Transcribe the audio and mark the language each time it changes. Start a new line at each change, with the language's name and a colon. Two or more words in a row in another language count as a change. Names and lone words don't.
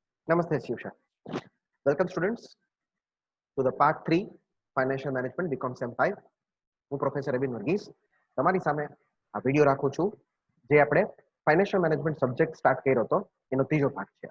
English: Namaste, Shivsha. Welcome, students, to the part 3 Financial Management BCom Sem 5.
Gujarati: હું પ્રોફેસર અબિન વર્ગીસ તમારી સામે આ વિડીયો રાખું છું જે આપણે
English: financial management subject start
Gujarati: કર્યો હતો એનો ત્રીજો ભાગ છે.